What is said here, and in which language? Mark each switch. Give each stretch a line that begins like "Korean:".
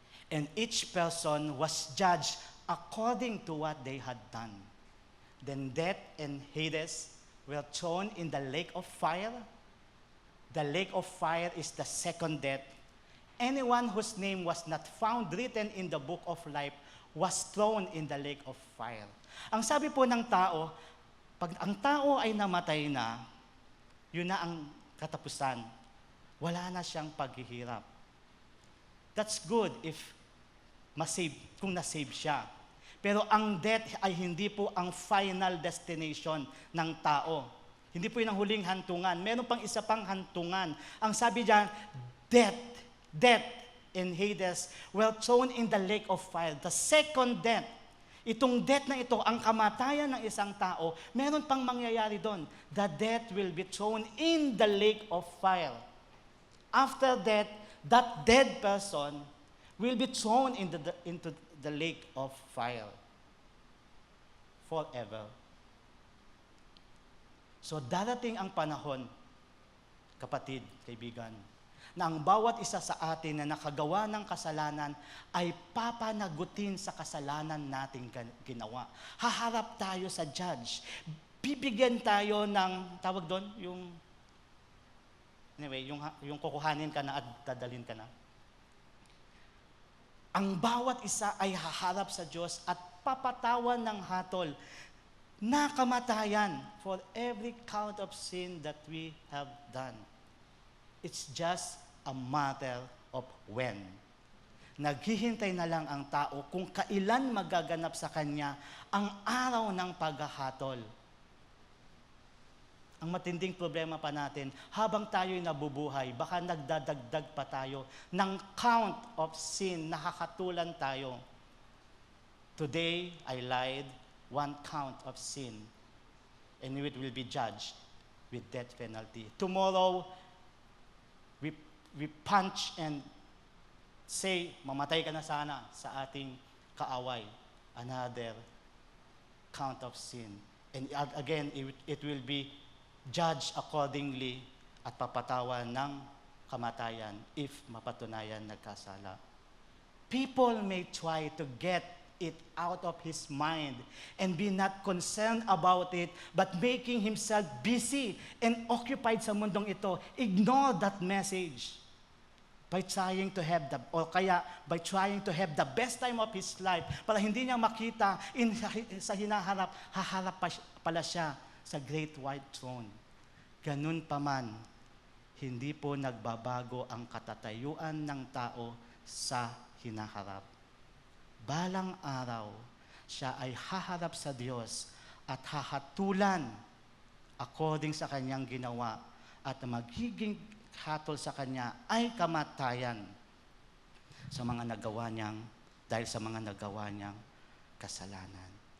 English: And each person was judged according to what they had done. Then death and Hades were thrown in the lake of fire. The lake of fire is the second death. Anyone whose name was not found written in the book of life was thrown in the lake of fire.
Filipino: Ang sabi po ng tao, pag ang tao ay namatay na, yun na ang katapusan. Wala na siyang paghihirap.
English: That's good if
Filipino: masave, kung nasave siya. Pero ang death ay hindi po ang final destination ng tao. Hindi po yun ang huling hantungan. Meron pang isa pang hantungan. Ang sabi diyan,
English: death and Hades were thrown in the lake of fire. The second death.
Filipino: Itong death na ito, ang kamatayan ng isang tao, meron pang mangyayari doon.
English: The death will be thrown in the lake of fire. After death, that dead person will be thrown into the lake of fire forever.
Filipino: So darating ang panahon, kapatid, kaibigan, na ang bawat isa sa atin na nakagawa ng kasalanan ay papanagutin sa kasalanan nating ginawa. Haharap tayo sa judge. Bibigyan tayo ng, tawag doon, yung kukuhanin ka na at dadalhin ka na. Ang bawat isa ay haharap sa Diyos at papatawan ng hatol na kamatayan
English: for every count of sin that we have done. It's just a matter of when.
Filipino: Naghihintay na lang ang tao kung kailan magaganap sa kanya ang araw ng paghahatol. Ang matinding problema pa natin, habang tayo'y nabubuhay, baka nagdadagdag pa tayo ng count of sin, nakakatulan tayo.
English: Today, I lied, one count of sin, and it will be judged with death penalty. Tomorrow, we punch and say,
Filipino: mamatay ka na sana sa ating kaaway.
English: Another count of sin. And again, it will be judged accordingly
Filipino: at papatawan ng kamatayan if mapatunayan nagkasala.
English: People may try to get it out of his mind and be not concerned about it, but making himself busy and occupied
Filipino: sa mundong ito,
English: ignore that message by trying to have by trying to have the best time of his life
Filipino: para hindi niya makita sa hinaharap, haharap pala siya
English: sa great white throne.
Filipino: Ganun pa man, hindi po nagbabago ang katatayuan ng tao sa hinaharap. Balang araw, siya ay haharap sa Diyos at hahatulan according sa kanyang ginawa at magiging hatol sa kanya ay kamatayan sa mga nagawa niyang, dahil sa mga nagawa niyang kasalanan.